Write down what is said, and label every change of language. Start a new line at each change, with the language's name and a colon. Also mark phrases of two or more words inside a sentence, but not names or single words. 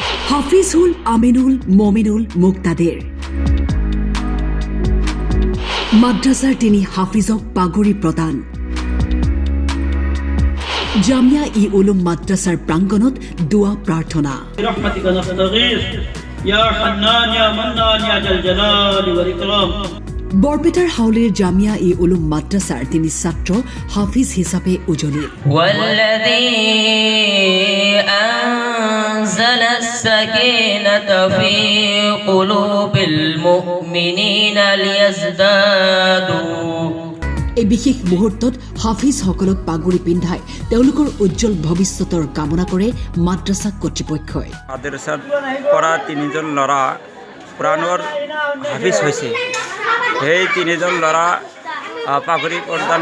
Assamese: হাফিজুল আমিনুল মমিনুল মুক্তাদির মাদ্রাসার তিনি হাফিজক পাগড়ি প্রদান জামিয়া ই উলুম মাদ্রাসার প্রাঙ্গণত দোয়া প্রার্থনা বৰপেটাৰ হাউলিৰ জামিয়া ই উলুম মাদ্ৰাসাৰ তিনি ছাত্ৰ হাফিজ হিচাপে উজলিল
Arabic: أنزل السكينة في قلوب المؤمنين ليزدادوا
Assamese: এই বিশেষ মুহূৰ্তত হাফিজসকলক পাগুৰি পিন্ধাই তেওঁলোকৰ উজ্জ্বল ভৱিষ্যতৰ কামনা কৰে মাদ্ৰাসা কৰ্তৃপক্ষই মাদ্ৰাসাত পঢ়া তিনিজন ল'ৰা কোৰাণৰ হাফিজ হৈছে সেই তিনিজন ল'ৰা পাগুৰি প্ৰদান